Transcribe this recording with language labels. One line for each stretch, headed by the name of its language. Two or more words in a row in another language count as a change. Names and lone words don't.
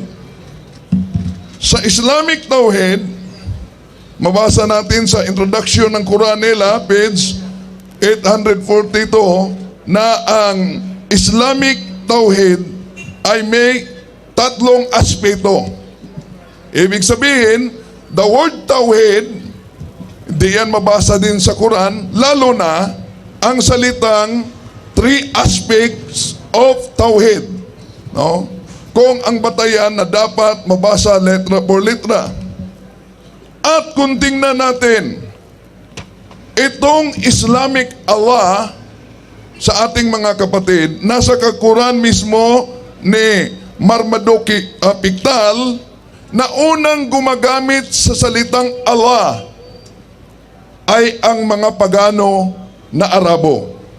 Filipino: Sa Islamic Tauhid, mabasa natin sa introduction ng Quran nila, page 842, na ang Islamic Tauhid ay may tatlong aspeto. Ibig sabihin,
English: the word Tauhid,
Filipino: di yan mabasa din sa Quran, lalo na ang salitang
English: three aspects of Tauhid.
Filipino: No? Kung ang batayan na dapat mabasa
Spanish: letra por letra.
Filipino: At kung tingnan natin, itong Islamic Allah sa ating mga kapatid, nasa Quran mismo ni Marmaduke Pickthall na unang gumagamit sa salitang Allah ay ang mga pagano na Arabo.